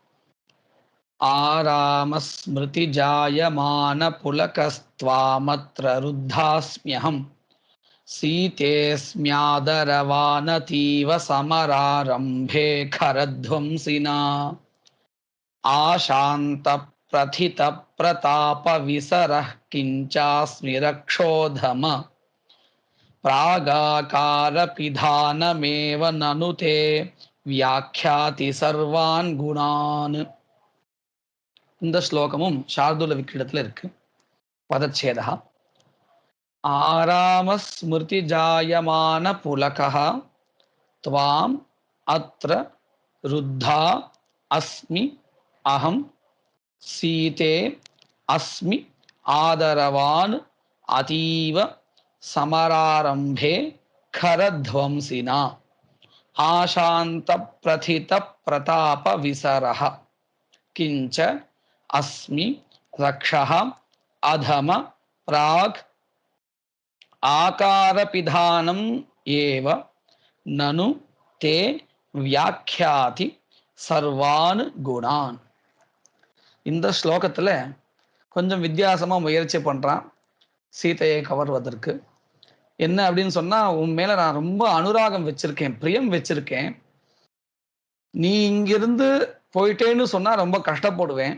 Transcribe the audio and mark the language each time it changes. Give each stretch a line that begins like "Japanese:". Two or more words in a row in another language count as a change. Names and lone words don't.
Sanskrit: आरामस्मृतिजायमानपुलकस्त्वामत्र रुद्धास्म्यहं सीतेऽस्म्यादरवानतीव समरारम्भे खरध्वंसिना आशान्तप्रथितप्रतापविसरः किञ्चास्मि रक्षोधम प्रागाकारपिधानमेव ननु ते व्याख्याति सर्वान् गुणान्.
Tamil: இந்த ஸ்லோகமும் சார்துல விக்கிரத்துல இருக்கு.
Sanskrit: पदच्छेदः आरामस्मृति जायमान पुलकः त्वाम् अत्र रुद्धा अस्मि अहम् सीते अस्मि आदरवान् अतीव समरारम्भे खरध्वंसिना आशांत प्रथित प्रताप विसरः किंच अस्मि रक्षः अधम प्राग आकारपिधानम् एव ननु ते व्याख्याति सर्वान् गुणान्.
Tamil: இந்த ஸ்லோகத்துல கொஞ்சம் வித்தியாசமா முயற்சி பண்றான் சீதையை கவர்வதற்கு. என்ன அப்படின்னு சொன்னா, உன் மேல நான் ரொம்ப அனுராகம் வச்சிருக்கேன், பிரியம் வச்சிருக்கேன். நீ இங்கிருந்து போயிட்டேன்னு சொன்னா ரொம்ப கஷ்டப்படுவேன்.